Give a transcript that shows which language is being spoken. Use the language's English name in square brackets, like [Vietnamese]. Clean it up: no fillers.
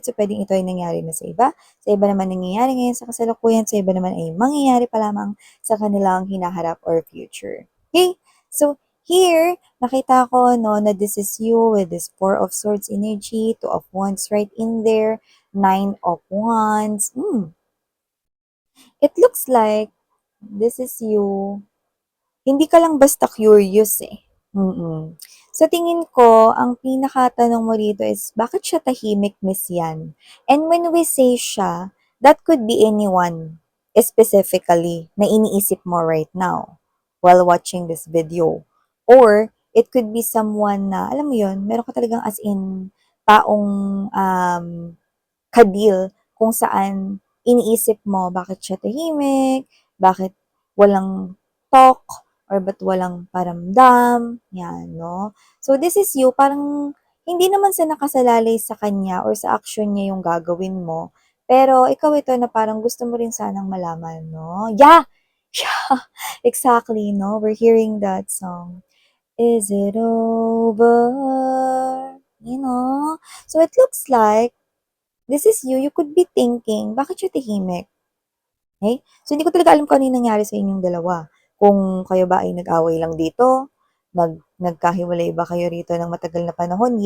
[Filipino] So, pwedeng ito ay nangyari na sa iba. Sa iba naman nangyayari ngayon sa kasalukuyan. Sa iba naman ay mangyayari pa lamang sa kanilang hinaharap or future. Okay? [English] So, here, [Filipino] nakita ko, no, na [English] this is you with this Four of Swords energy, Two of Wands right in there, Nine of Wands. It looks like this is you. [Filipino] Hindi ka lang basta curious eh. Sa tingin ko, ang pinakatanong mo rito is, bakit siya tahimik, Miss Yan? [English] And when we say siya, that could be anyone specifically [Filipino] na iniisip mo [English] right now while watching this video. Or, it could be someone [Filipino] na, alam mo yun, meron ka talagang as in taong kadil kung saan iniisip mo bakit siya tahimik, bakit walang talk, or ba't walang paramdam, yan, no? So, this is you, parang hindi naman sa nakasalalay sa kanya or sa action niya yung gagawin mo, pero ikaw ito na parang gusto mo rin sanang malaman, no? Yeah! Yeah! Exactly, no? [English] We're hearing that song. Is it over? You know? So, it looks like this is you. You could be thinking, [Filipino] bakit siya tahimik? [English] Okay? [Filipino] So, hindi ko talaga alam kung ano yung nangyari sa inyong dalawa. Kung kayo ba ay nag-away lang dito, nagkahiwalay ba kayo rito ng matagal na panahon?